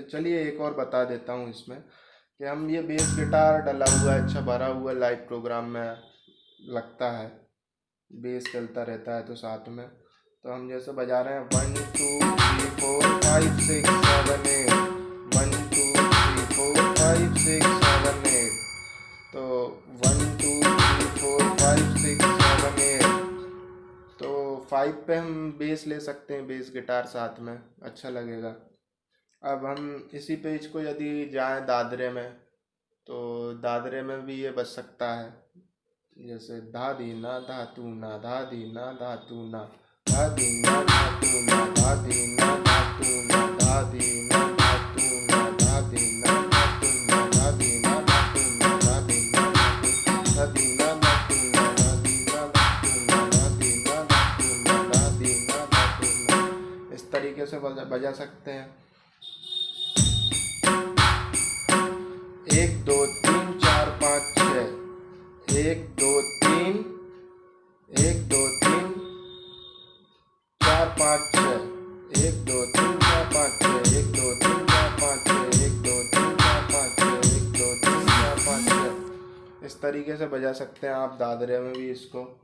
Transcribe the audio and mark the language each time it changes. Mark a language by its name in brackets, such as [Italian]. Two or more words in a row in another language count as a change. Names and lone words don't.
[Hindi] चलिए एक और बता देता हूँ इसमें कि हम ये बेस गिटार डला हुआ है, अच्छा भरा हुआ लाइव प्रोग्राम में लगता है, बेस चलता रहता है तो साथ में, तो हम जैसे बजा रहे हैं 1 2 3 4 5 6 7 8, 1 2 3 4 5 6 7 8, तो 1 2 3 4 5 6 7 8, तो 5 पे हम बेस ले सकते हैं, बेस गिटार साथ में अच्छा लगेगा। अब हम इसी पेज को यदि जाएं दादरे में, तो दादरे में भी ये बज सकता है, जैसे धा दी ना धा तू ना, धा दी ना धा तू ना, धा दी ना धा तू ना, धा दी ना धा तू ना, धा दी ना धा तू ना, धा दी ना धा तू ना, धा दी ना धा तू ना, धा दी ना धा दी ना धा तू ना, धा दी ना धा तू ना, धा दी ना धा तू ना, धा दी ना धा तू ना, इस तरीके से बजा सकते हैं। 1 2 3 4 5 6, 1 2 3, 1 2 3 4 5 6, 1 2 3 4 5 6, 1 2 3 4 5 6, 1 2 3 4 5 6, 1 2 3 4 5 6, इस तरीके से बजा सकते हैं आप दादरे में भी इसको।